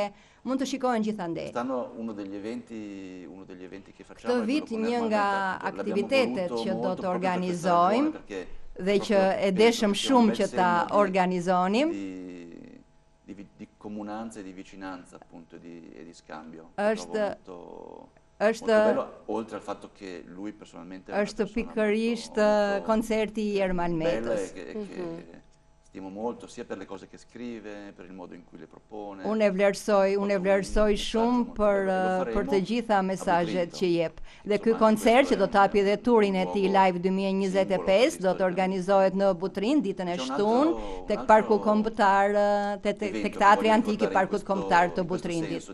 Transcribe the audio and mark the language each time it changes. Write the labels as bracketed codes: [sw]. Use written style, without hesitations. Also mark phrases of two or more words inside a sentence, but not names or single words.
[sq] Mund të shikohen gjithandej. Këtë vit një nga aktivitetet që do të organizojmë dhe që e deshëm shumë që ta organizonim është pikërisht koncerti i Ermal Metës. [it] Stimo molto sia per le cose che scrive, per il modo in cui le propone. [sq] Unë e vlerësoj shumë për të gjitha mesazhet që jep. Dhe ky koncert që do të hapi dhe turin e tij Live 2025 do të organizohet në Butrin ditën e shtunë tek Parku Kombëtar, tek Teatri Antik i Parkut Kombëtar të Butrindit.